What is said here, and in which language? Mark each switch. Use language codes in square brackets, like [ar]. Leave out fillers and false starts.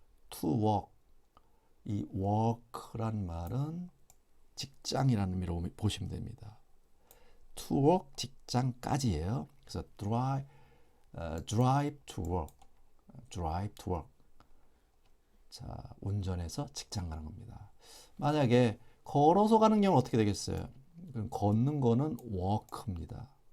[en] to walk, [ko] 이 walk란 말은 직장이라는 의미로 보시면 됩니다. [en] to work, [ko] 직장까지예요. 그래서 [en] drive to work, drive to work. [ko] 자, 운전해서 직장 가는 겁니다. 만약에 걸어서 가는 경우는 어떻게 되겠어요? 걷는 거는 walk입니다.